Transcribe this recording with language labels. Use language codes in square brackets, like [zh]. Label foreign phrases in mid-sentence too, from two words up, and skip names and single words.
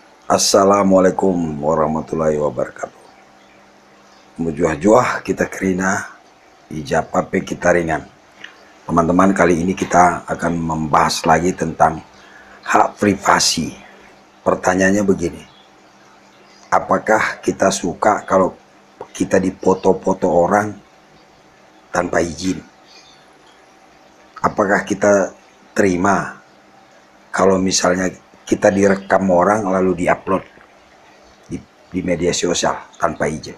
[ar] Assalamualaikum warahmatullahi wabarakatuh. [btx] Mujuah-juah kita kerina, ijapape kita ringan. [id] Teman-teman, kali ini kita akan membahas lagi tentang hak privasi. Pertanyaannya begini, apakah kita suka kalau kita dipoto-foto orang tanpa izin? Apakah kita terima kalau misalnya kita direkam orang lalu diupload di media sosial tanpa izin?